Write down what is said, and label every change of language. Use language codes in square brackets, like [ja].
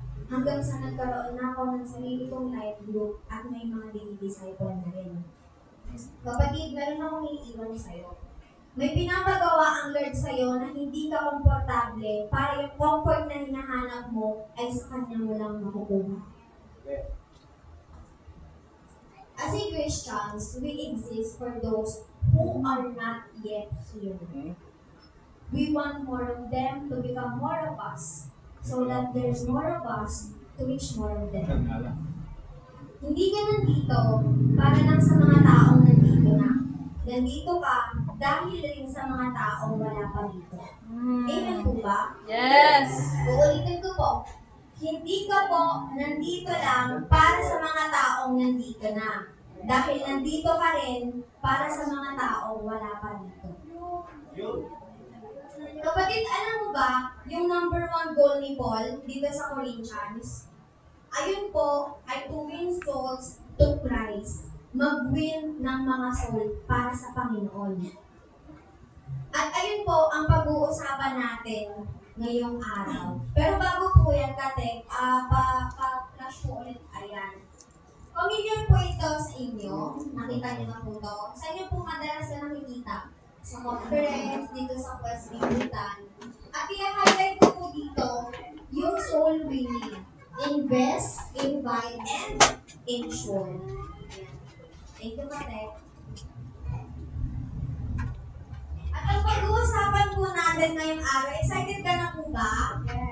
[tl] Hanggang sa nagkaroon na ako ng sarili kong life group at may mga disciple na rin. Kapatid, meron akong iiwan sa'yo. May pinapagawa ang Lord sa'yo na hindi ka komportable para yung comfort na hinahanap mo ay sa Kanya mo lang makukuha. [en] As a Christians, we exist for those who are not yet here. We want more of them to become more of us, so that there's more of us to reach more of them. [tl] Hindi ka nandito para lang sa mga taong nandito na. Nandito ka dahil rin sa mga taong wala pa dito. Amen po ba? [en] Yes. [tl] Uulitin ko po. Hindi ka po nandito lang para sa mga taong nandito na. Dahil nandito ka rin para sa mga taong wala pa dito. Kapatid, alam mo ba yung number 1 goal ni Paul dito sa Corinthians? Ayun po ay [en] to win souls to Christ. [tl] Mag-win ng mga soul para sa Panginoon. At ayun po ang pag-uusapan natin ngayong araw. Pero bago po yan, Kate, pa-flash po ulit. Ayan. Familiar po ito sa inyo. Nakita niyo na po ito. Sa inyo po madalas na nakikita. Sa conference, dito sa Quest Bibutan. At i-highlight ko po dito yung soul winning. [en] Invest, invite, and ensure. Ayan. Thank you, Kate. [tl] At ang pag-uusapan po natin ngayong araw, excited ka na po ba?